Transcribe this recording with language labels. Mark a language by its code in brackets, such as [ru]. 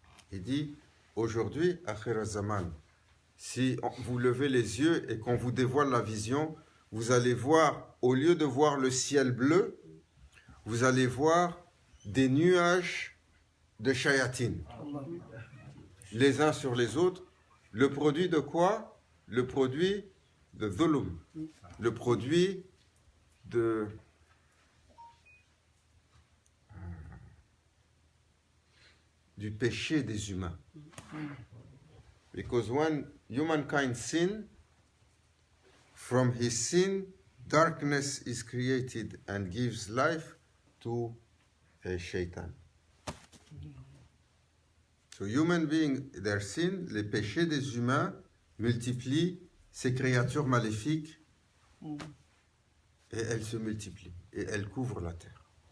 [fr] Il dit, aujourd'hui, Akhir al-Zaman, si vous levez les yeux et qu'on vous dévoile la vision, vous allez voir, au lieu de voir le ciel bleu, vous allez voir des nuages de shayatin, les uns sur les autres. Le produit de quoi? Le produit de dhulum, le produit du péché des humains. [en] Because when humankind sin, from his sin, darkness is created and gives life to a shaitan. So human beings, their sin, [fr] les péchés des humains multiplient ces créatures maléfiques et elles se multiplient et elles couvrent la terre.